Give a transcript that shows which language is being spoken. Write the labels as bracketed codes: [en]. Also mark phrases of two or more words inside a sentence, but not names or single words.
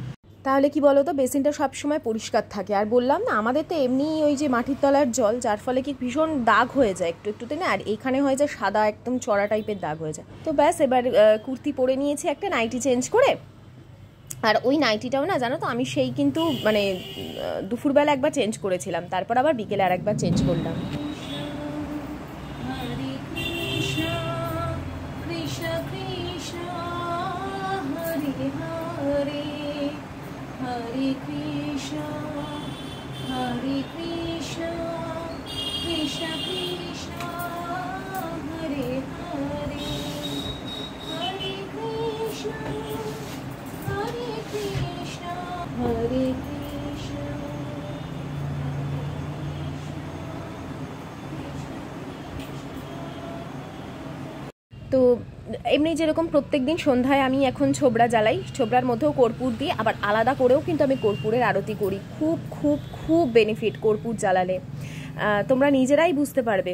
[bn] তাহলে কি বলো তো, বেসিনটা সবসময় পরিষ্কার থাকে। আর বললাম না, আমাদের তো এমনি ওই যে মাটির তলার জল, যার ফলে কি ভীষণ দাগ হয়ে যায় একটু একটুতে না, আর এইখানে হয়ে যায় সাদা একদম চড়া টাইপের দাগ হয়ে যায়। তো ব্যাস, এবার কুর্তি পরে নিয়েছি, একটা [en] nighty change [bn] করে। আর ওই নাইটিটাও না জানো তো, আমি সেই কিন্তু মানে দুপুরবেলা একবার চেঞ্জ করেছিলাম, তারপর আবার বিকেলে আর একবার চেঞ্জ করলাম। [sa] Hare Krishna, Hare Krishna, Krishna Krishna, Hare Hare, Hare Krishna, Hare Krishna, Hare Krishna. [bn] তো এমনি যেরকম প্রত্যেক দিন সন্ধ্যায় আমি এখন ছোবড়া জ্বালাই, ছোবড়ার মধ্যেও কর্পূর দিই, আবার আলাদা করেও কিন্তু আমি কর্পূরের আরতি করি। খুব খুব খুব বেনিফিট কর্পূর জ্বালালে, তোমরা নিজেরাই বুঝতে পারবে।